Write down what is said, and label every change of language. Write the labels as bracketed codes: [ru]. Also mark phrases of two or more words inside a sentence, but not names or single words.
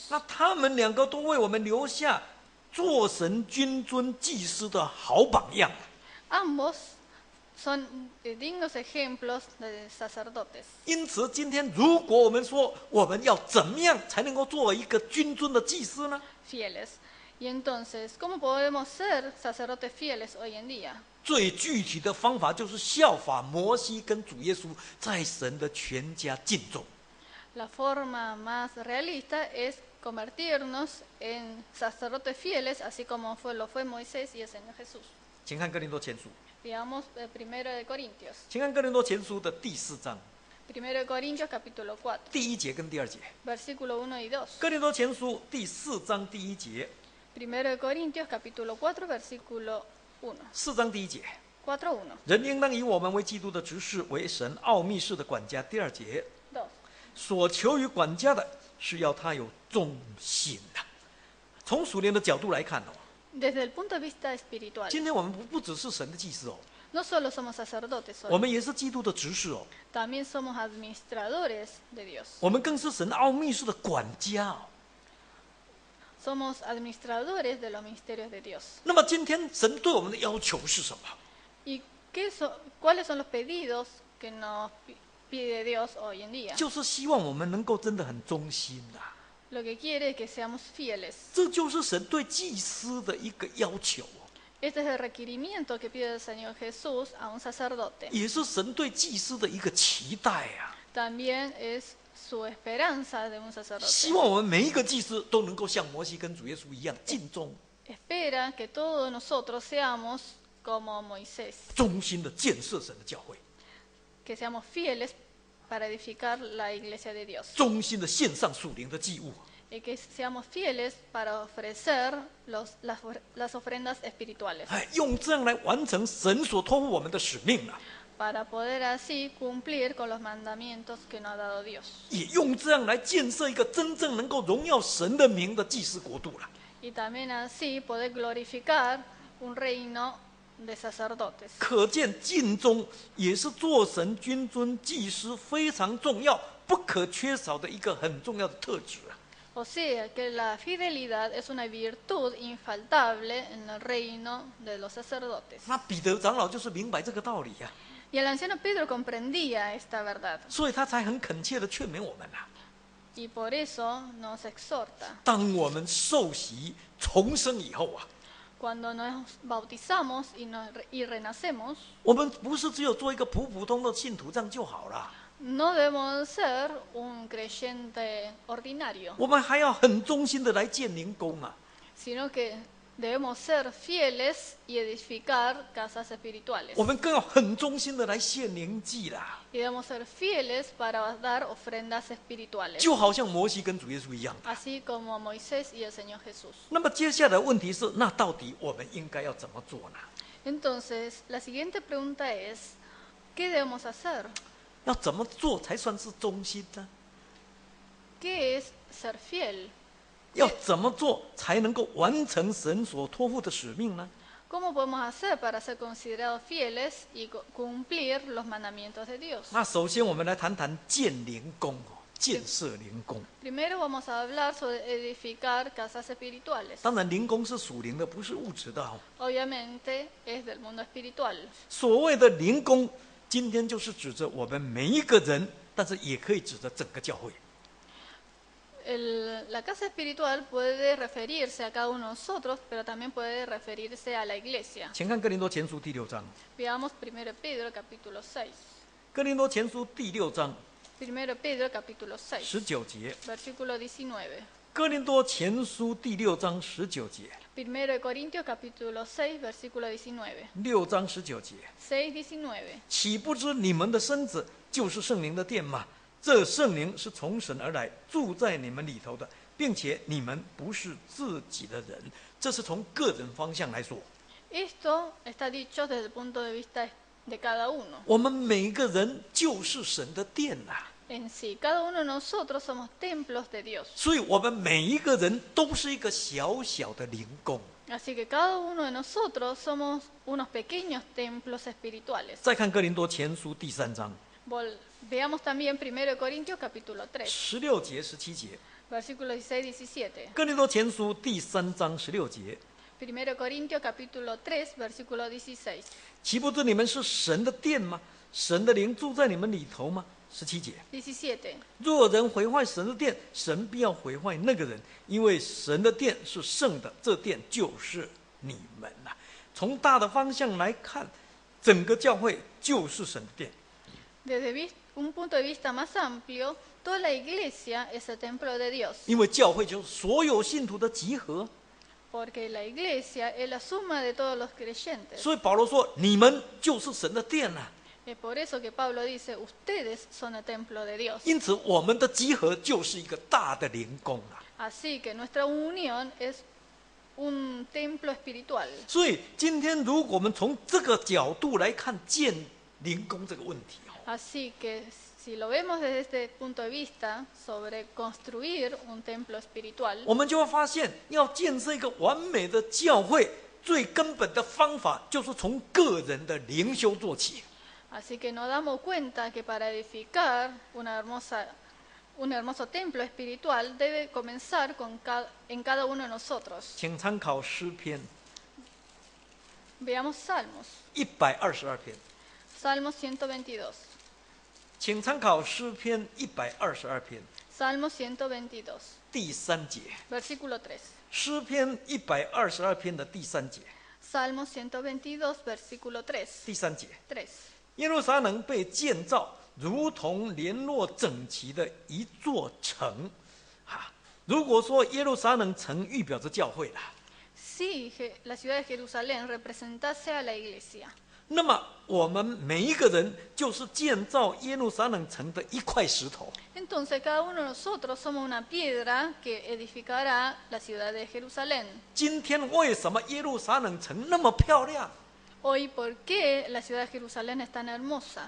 [zh] 那他们两个都为我们留下做神君尊祭司的好榜样。 [es] Ambos son dignos ejemplos de sacerdotes. [zh] 因此，今天如果我们说我们要怎么样才能够做一个君尊的祭司呢？ [es] Fieles. Y entonces, ¿cómo podemos ser sacerdotes fieles hoy en día? [zh] 最具体的方法就是效法摩西跟主耶稣在神的全家尽忠。 [es] La forma más realista es convertirnos en sacerdotes fieles, así como lo fue Moisés y el Señor Jesús. [zh] 请看哥林多前书， [es] Veamos el 1 de Corintios. [zh] 请看哥林多前书的第4章 [es] 1 de Corintios capítulo 4, [zh] 第1节跟第2节。 [es] versículo 1 y 2. [zh] 哥林多前书第4章第1节， [es] 1 de Corintios capítulo 4, versículo 1. [zh] 4 章第1节， [es] 4.1. [zh] 人应当以我们为基督的执事，为神奥秘事的管家。第2节， [es] 2. [zh] 所求于管家的是要他有忠心的。从属灵的角度来看哦， [es] Desde el punto de vista espiritual, [zh] 今天我们不只是神的祭司哦， [es] no solo somos sacerdotes [zh] 我 [es] hoy, [zh] 们也是基督的执事哦， [es] también somos administradores de Dios. [zh] 我们更是神奥秘事的管家哦。 [es] somos administradores de los misterios de Dios. [zh] 那么今天神对我们的要求是什么？ [es] ¿Y cuáles son los pedidos que nos pide Dios hoy en día? [zh] 就是希望我们能够真的很忠心啊， [es] Lo que quiere es que seamos fieles. [zh] 这就是神对祭司的一个要求， [es] Este es el requerimiento que pide el Señor Jesús a un sacerdote. [zh] 也是神对祭司的一个期待啊。 [es] También es su esperanza de un [zh] 希 [es] sacerdote. [zh] 望我们每一个祭司都能够像摩西跟主耶稣一样尽忠， [es] Espera que todos nosotros seamos como Moisés, [zh] 忠心的建设神的教会， [es] que seamos fieles para edificar la iglesia de Dios. [zh] 忠心的献上属灵的祭物， [es] Y que seamos fieles para ofrecer las ofrendas espirituales, [zh] 用这样来完成神所托付我们的使命啊， [es] para poder así cumplir con los mandamientos que nos ha dado Dios. [zh] 也用这样来建设一个真正能够荣耀神的名的祭司国度了。 [es] Y también así poder glorificar un reino de sacerdotes. [zh] 可见尽忠也是做神君尊祭司非常重要、不可缺少的一个很重要的特质啊。 [es] O sea, que la fidelidad es una virtud infaltable en el reino de los sacerdotes. [zh] 那彼得长老就是明白这个道理呀、 [es] Y el anciano Pedro comprendía esta verdad. [zh] 所以他才很恳切的劝勉我们啊。 [es] Y por eso nos exhorta. [zh] 当我们受洗重生以后啊， [es] Cuando nos bautizamos y renacemos, [zh] 我们不是只有做一个普普通的信徒这样就好了， [es] no debemos ser un creyente ordinario, [zh] 我们还要很忠心的来建灵宫啊。 [es] sino que debemos ser fieles y edificar casas espirituales. [zh] 我们更要很忠心的来献灵祭啦， [es] Y debemos ser fieles para dar ofrendas espirituales, [zh] 就好像摩西跟主耶稣一样的。 [es] así como Moisés y el Señor Jesús. [zh] 那么接下来的问题是，那到底我们应该要怎么做呢？ [es] Entonces, la siguiente pregunta es, ¿qué debemos hacer? [zh] 要怎么做才算是忠心呢？ [es] ¿Qué es ser fiel? [zh] 要怎么做才能够完成神所托付的使命呢？ [es] ¿Cómo podemos hacer para ser considerados fieles y cumplir los mandamientos de Dios? [zh] 那首先我们来谈谈建灵宫哦，建设灵宫。 [es] Primero vamos a hablar sobre edificar casas espirituales. [zh] 当然，灵宫是属灵的，不是物质的哦。 [es] Obviamente es del mundo espiritual. [zh] 所谓的灵宫，今天就是指着我们每一个人，但是也可以指着整个教会。 [es] La casa espiritual puede referirse a cada uno de nosotros, pero también puede referirse a la iglesia. [zh] 请看哥林多前书第6章， [es] Veamos 1 Pedro capítulo 6. [zh] 哥林多前书第6章 [es] 1 Pedro capítulo 6, [zh] 19 节， [es] versículo 19. [zh] 哥林多前书第6章19节 [es] 1 Corintios capítulo 6, versículo 19. [zh] ，6 章19节， [es] 6:19. [zh] 岂不知你们的身子就是圣灵的殿吗？这圣灵是从神而来，住在你们里头的，并且你们不是自己的人。这是从个人方向来说， [es] Esto está dicho desde el punto de vista de cada uno. [zh] 我们每一个人就是神的殿啊， [es] En sí, cada uno de nosotros somos templos de Dios. [zh] 所以我们每一个人都是一个小小的灵宫。 [es] Así que cada uno de nosotros somos unos pequeños templos espirituales. [zh] 再看哥林多前书第3章 [es] Veamos también 1 Corintios capítulo 3, [zh] 16 节、17节， [es] versículos 16 17. [zh] 哥林多前书第3章16节， [es] 1 Corintios capítulo 3, versículo 16. [zh] 岂不知你们是神的殿吗？神的灵住在你们里头吗？17节， [es] 17. [zh] 若人毁坏神的殿，神必要毁坏那个人，因为神的殿是圣的，这殿就是你们呐。从大的方向来看，整个教会就是神的殿。 [es] Desde un punto de vista más amplio, toda la iglesia es el templo de Dios, [zh] 因为教会就是所有信徒的集合， [es] porque la iglesia es la suma de todos los creyentes. [zh] 所以保罗说：“你们就是神的殿呐。” [es] Es por eso que Pablo dice, ustedes son el templo de Dios. [zh] 因此，我们的集合就是一个大的灵宫啊。 [es] Así que nuestra unión es un templo espiritual. [zh] 所以，今天如果我们从这个角度来看建灵宫这个问题哦， [es] Así que si lo vemos desde este punto de vista sobre construir un templo espiritual, [zh] 我们就会发现，要建设一个完美的教会，最根本的方法就是从个人的灵修做起。 [es] así que nos damos cuenta que para edificar una hermosa un hermoso templo espiritual debe comenzar en cada uno de nosotros. [zh] 请参考诗篇 [es] Veamos Salmos. [zh] 122 篇， [es] Salmos 122. [zh] 请参考诗篇122篇 [es] Salmos 122, [zh] 第3节， [es] versículo 3. [zh] 诗篇122篇的第3节， [es] Salmos 122, versículo 3. [zh] 第3节， [es] 3. [zh] 耶路撒冷被建造，如同联络整齐的一座城。如果说耶路撒冷城预表着教会了， [es] Si la ciudad de Jerusalén representase a la iglesia, [zh] 那么我们每一个人就是建造耶路撒冷城的一块石头。 [es] entonces cada uno de nosotros somos una piedra que edificará la ciudad de Jerusalén. [zh] 今天为什么耶路撒冷城那么漂亮？ [es] Hoy, ¿por qué la ciudad de Jerusalén es tan hermosa?